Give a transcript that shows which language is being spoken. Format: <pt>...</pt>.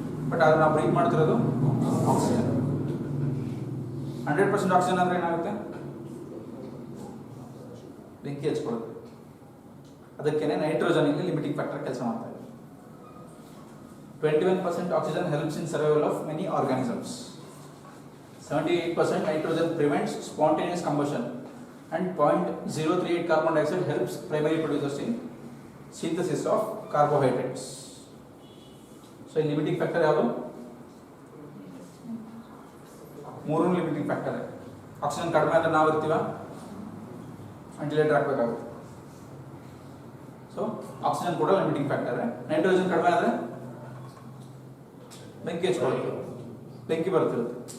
<kn>But ಅದನ್ನು ನಾವು breathe ಮಾಡ್ತಿರೋದು ಆಕ್ಸಿಜನ್. 100% ಆಕ್ಸಿಜನ್ ಅಂದರೆ ಏನಾಗುತ್ತೆ, ಬೆಂಕಿ ಹಚ್ಕೊಳ್ಳುತ್ತೆ. ಅದಕ್ಕೇನೆ ನೈಟ್ರೋಜನ್ ಇಲ್ಲಿ ಲಿಮಿಟಿಂಗ್ ಫ್ಯಾಕ್ಟರ್ ಕೆಲಸ ಮಾಡ್ತಾ ಇದೆ.</kn> <en>21% oxygen helps in survival of many organisms. 78% nitrogen prevents spontaneous combustion and 0.038 carbon dioxide helps primary producers in synthesis of carbohydrates.</en> <kn>So in limiting factor ಯಾವುದು, ಮೂರು ಲಿಮಿಟಿಂಗ್ ಫ್ಯಾಕ್ಟರ್. ಆಕ್ಸಿಜನ್ ಕಡಿಮೆ ಆದರೆ ನಾವು ಇರ್ತೀವ, ventilator ಹಾಕಬೇಕಾಗುತ್ತೆ. So oxygen ಕೂಡ limiting factor. Nitrogen ಕಡಿಮೆ ಆದರೆ ಬೆಂಕಿ ಹಚ್ಕೊಳ್ಳುತ್ತೆ, ಬೆಂಕಿ ಬರ್ತಿರುತ್ತೆ.</kn>